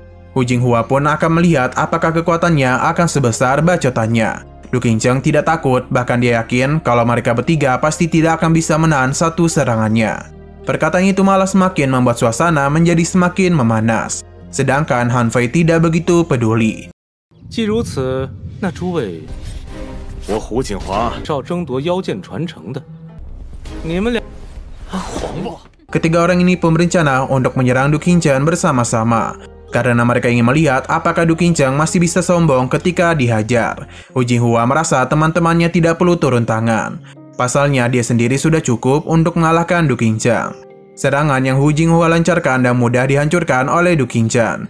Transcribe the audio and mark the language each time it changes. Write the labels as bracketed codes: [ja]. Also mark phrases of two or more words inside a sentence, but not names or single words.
[id] Hu Jinghua pun akan melihat apakah kekuatannya akan sebesar bacotannya. Du Qin Chen tidak takut, bahkan dia yakin kalau mereka bertiga pasti tidak akan bisa menahan satu serangannya. Perkataan itu malah semakin membuat suasana menjadi semakin memanas. Sedangkan Han Fei tidak begitu peduli. [zh] 既如此，那诸位，我胡锦华是要争夺妖剑传承的，你们俩，黄瓜。 [id] Ketiga orang ini pun berencana untuk menyerang Du Qin Chen bersama-sama. Karena mereka ingin melihat apakah Du Qin Chen masih bisa sombong ketika dihajar. Hu Jinghua merasa teman-temannya tidak perlu turun tangan. Pasalnya dia sendiri sudah cukup untuk mengalahkan Du Qin Chen. Serangan yang Hu Jinghua lancarkan dan mudah dihancurkan oleh Du Qin Chen.